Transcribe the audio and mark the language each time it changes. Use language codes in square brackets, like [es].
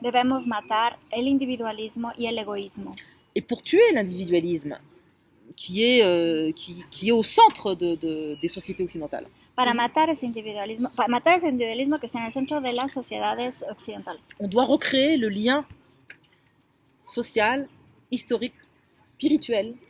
[es] Debemos matar el individualismo y el egoísmo. [fr] Et pour tuer l'individualisme, qui est au centre des sociétés occidentales, [es] para matar ese individualismo que está en el centro de las sociedades occidentales, [fr] on doit recréer le lien social, historique, spirituel.